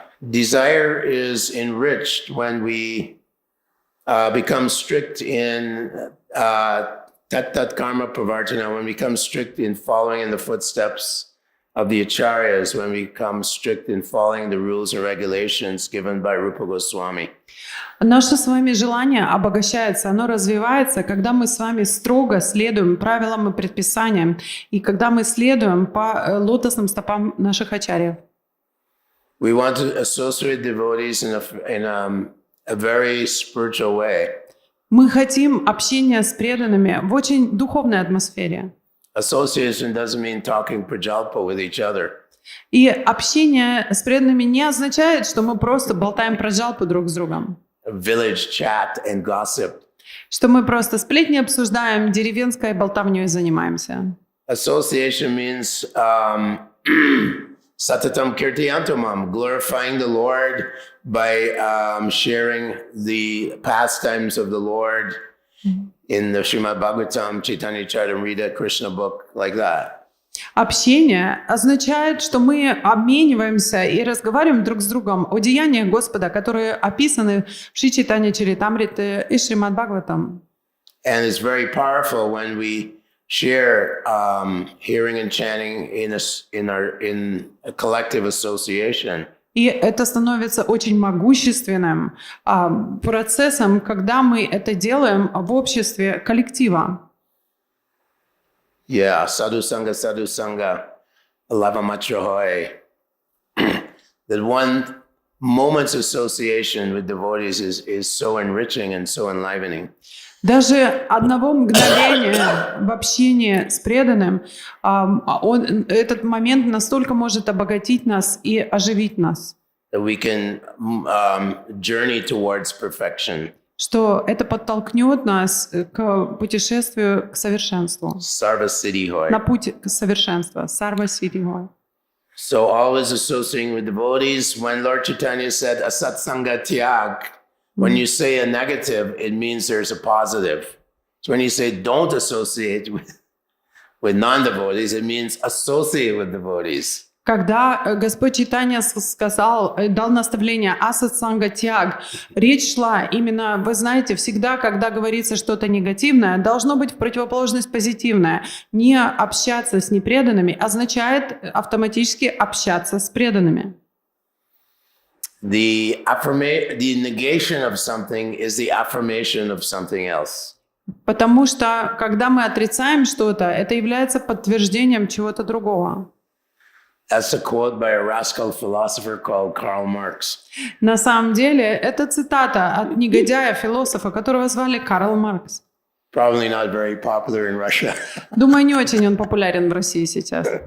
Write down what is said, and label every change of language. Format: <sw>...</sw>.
<en>Desire is enriched when we become strict in</en> <sa>tat karma pravartana,</sa> <en>when we become strict in following in the footsteps of the acharyas, when we become strict in following the rules and regulations given by Rupa Goswami.</en> <ru>Наше с вами желание обогащается, оно развивается, когда мы с вами строго следуем правилам и предписаниям, и когда мы следуем по лотосным стопам наших ачарьев.</ru> <en>We want to associate devotees in a very spiritual way.</en> <ru>Мы хотим общения с преданными в очень духовной атмосфере.</ru> <en>Association doesn't mean talking prajalpa with each other.</en> <ru>И общение с преданными не означает, что мы просто болтаем про джалпу друг с другом.</ru> <en>Village chat and gossip.</en> <ru>Что мы просто сплетни обсуждаем, деревенской болтовней занимаемся.</ru> <en>Association means</en> <sa>satatam kirtiyantamam,</sa> <en>glorifying the Lord by sharing the pastimes of the Lord in the Shrimad-bhagavatam, Chaitanya Charitamrita, Krishna book, like that.</en> <ru>Общение означает, что мы обмениваемся и разговариваем друг с другом о деяниях Господа, которые описаны в Шри Чайтанья Чаритамрите и Шримад-бхагаватам.</ru> <en>And it's very powerful when we share hearing and chanting in a collective association.</en> <ru>И это становится очень могущественным процессом, когда мы это делаем в обществе коллектива.</ru> <bn>Yeah, sadhu sangha, lava matrahoy.</bn> <en>That one moment's association with devotees is so enriching and so enlivening.</en> <ru>Даже одного мгновения в общении с преданным, этот момент настолько может обогатить нас и оживить нас,</ru> <en>That we can journey towards perfection.</en> <ru>что это подтолкнет нас к путешествию к совершенству,</ru> <bn>Sarva Siddhi Hoy.</bn> <ru>на путь к совершенству.</ru> <bn>Сарва Сидхи Хой.</bn> <en>So always associating with devotees. When Lord Chaitanya said asatsanga tyag, when you say a negative, it means there's a positive. So when you say don't associate with non-devotees, it means associate with devotees.</en> <ru>Когда Господь Чайтанья сказал, дал наставление асатсанга тяг, речь шла именно, вы знаете, всегда, когда говорится что-то негативное, должно быть в противоположность позитивное. Не общаться с непреданными означает автоматически общаться с преданными.</ru> <en>The negation of something is the affirmation of something else.</en> <ru>Потому что, когда мы отрицаем что-то, это является подтверждением чего-то другого.</ru> <en>That's a quote by a rascal philosopher called Karl Marx.</en> <ru>На самом деле, это цитата от негодяя-философа, которого звали Карл Маркс.</ru> <en>Probably not very popular in Russia.</en> <ru>Думаю, не очень он популярен в России сейчас.</ru>